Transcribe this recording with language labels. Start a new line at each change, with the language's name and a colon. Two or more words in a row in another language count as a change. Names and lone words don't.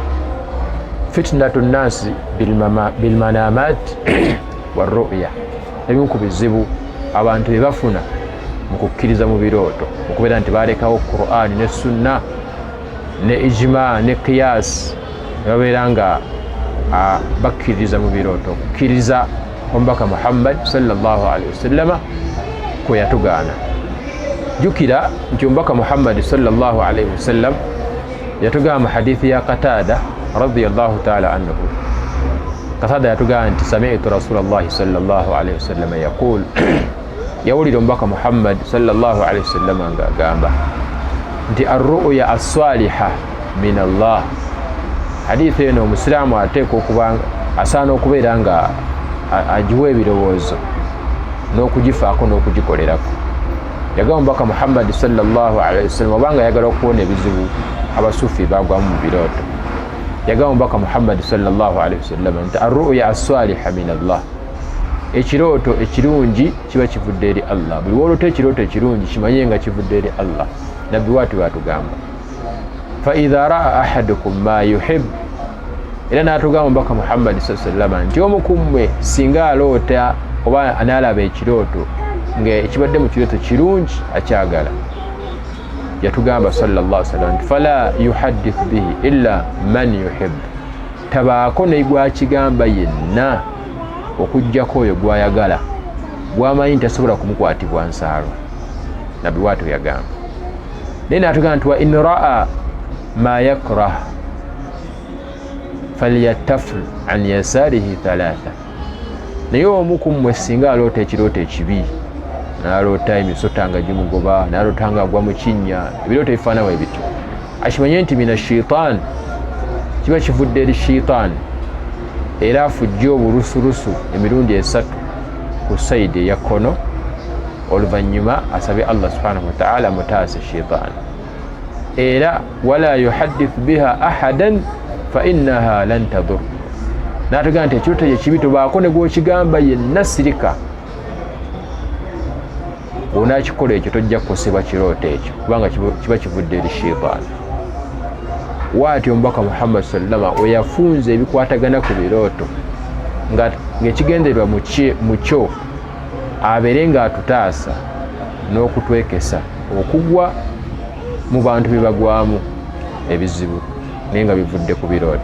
Arabic: فتنة الناس بالمنامات والرؤيا,
Ganda: ebimu ku bizibu abantu bye bafuna mu kukkiriza mu birooto okubeera nti balekawo Qur'an ne sunna ne ijma ne qiyas ne babeera nga bakkiririza mu birooto okukkiriza omubaka Muhammad
Arabic: صلى الله عليه وسلم
Ganda: kwe yatugaana. Jukira nti omubaka Muhammad
Arabic: صلى الله عليه وسلم
Ganda: yatugamba mu hadithi ya Qatada
Arabic: رضي الله تعالى عنه. Qatada
Ganda: yatugamba nti
Arabic: سمعت رسول الله صلى الله عليه وسلم يقول,
Ganda: yawulira omubaka Muhammad
Arabic: صلى الله عليه وسلم
Ganda: nga agamba nti
Arabic: الرؤيا الصالحة من الله.
Ganda: Hadithi eno omusiraamu ateekwa okuba asaana okubeera nga agiwa ebirowoozo n'okugifaako n'okugikolerako. Yagamba omubaka Muhammad
Arabic: صلى الله عليه وسلم
Ganda: obanga ayagala okuwona ebizibu abasuufi bagwamu mu birooto, yagamba omubaka Muhammad
Arabic: صلى الله عليه وسلم
Ganda: nti
Arabic: الرؤيا الصالحة من الله,
Ganda: ekirooto ekirungi kiba kivudde eri Allah. Buli woolota ekirooto ekirungi kimanye nga kivudde eri Allah. Nabbi waati bwatugamba
Arabic: فإذا رأى أحدكم ما يحب,
Ganda: era n'atugamba omubaka Muhammad
Arabic: صلى الله عليه وسلم
Ganda: nti omu ku mmwe singa aloota oba anaalaba ekirooto nga ekibadde mu kirooto kirungi akyagala, yatugamba
Arabic: صلى الله عليه وسلم
Ganda: nti
Arabic: فلا يحدث به إلا من يحب,
Ganda: tabaako ne gwakigamba yenna okuggyako oyo gwayagala, gwamanyi nti tasobola kumukwatibwa nsaalwa. Nabbi bw'atyo yagamba. Naye n'atugamba nti
Arabic: وإن رأى ما يكره فليتفل عن يساره ثلاثا,
Ganda: naye omu ku mmwe singa aloota ekirooto ekibi, n'aloota emisota nga gimugoba, n'aloota nga agwa mu kinnya, ebirooto ebifaana bwe bityo, akimanye nti
Arabic: من الشيطان,
Ganda: kiba kivudde eri shaitaan, era afujje obulusurusu emirundi 3 ku sayidi eya kkono, oluvannyuma asabe Allah
Arabic: سبحانه وتعالى
Ganda: mutaase shaitaan. Era
Arabic: ولا يحدث بها أحدا فإنها لن تضر,
Ganda: n'atugamba nti ekirooto ekibi tobaako ne gw'okigamba yenna sirika, bw'onaakikola ekyo tojja kukosebwa kirooto ekyo kubanga kiba kivudde eri shaitaan. Waatyo omubaka Muhammad sallallahu we yafunze ebikwatagana ku birooto ng'ekigendererwa mu kyo abeere ng'atutaasa n'okutwekesa okugwa mu bantu bye bagwamu ebizibu naye nga bivudde ku birooto.